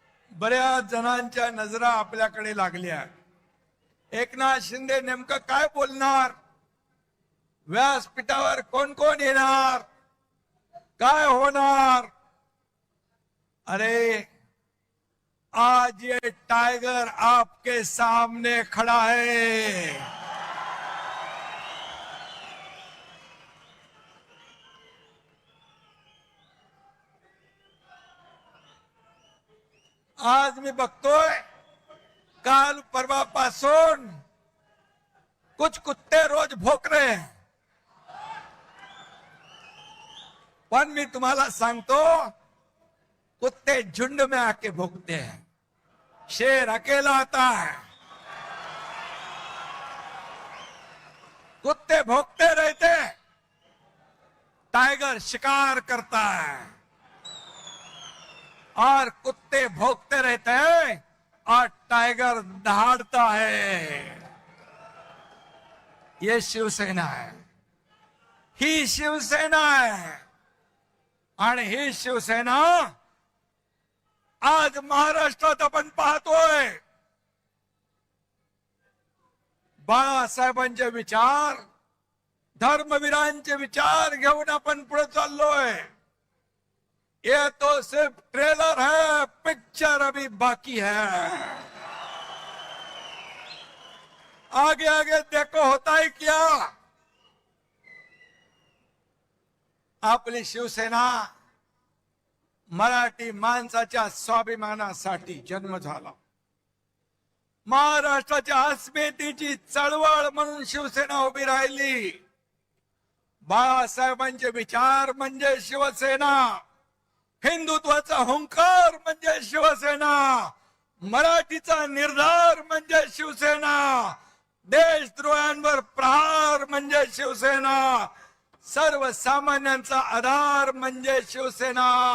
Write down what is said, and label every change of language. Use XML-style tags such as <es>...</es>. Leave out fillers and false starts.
<mr>बऱ्याच जणांच्या नजरा आपल्याकडे लागल्या। एकनाथ शिंदे नेमकं काय बोलणार, व्यासपीठावर कोण कोण येणार, काय होणार।</mr> <hi>अरे आज ये टाइगर आपके सामने खड़ा है।</hi> <mr>आज मी बघतोय काल परवापासून</mr> <hi>कुछ कुत्ते रोज भौंक रहे हैं,</hi> <mr>पण मी तुम्हाला सांगतो</mr> <hi>कुत्ते झुंड में आके भौंकते हैं, शेर अकेला आता है। कुत्ते भौंकते रहते, टाइगर शिकार करता है और कुत्ते भौंकते रहते हैं और टाइगर दहाड़ता है। ये शिवसेना है,</hi> <mr>ही शिवसेना है आणि ही शिवसेना आज महाराष्ट्रात आपण पाहतोय। बाळासाहेबांचे विचार, धर्मवीरांचे विचार घेऊन आपण पुढे चाललोय।</mr> <hi>ये तो सिर्फ ट्रेलर है, पिक्चर अभी बाकी है। आगे आगे देखो होता है क्या।</hi> <mr>आपली शिवसेना मराठी माणसाच्या स्वाभिमानासाठी जन्म झाला। महाराष्ट्राच्या अस्मितेची चळवळ म्हणून शिवसेना उभी राहिली। बाळासाहेबांचे विचार म्हणजे शिवसेना, हिंदुत्वाचा हुंकार म्हणजे शिवसेना, मराठीचा निर्धार म्हणजे शिवसेना, देशद्रोहांवर प्रहार म्हणजे शिवसेना, सर्वसामान्यांचा आधार म्हणजे शिवसेना।</mr>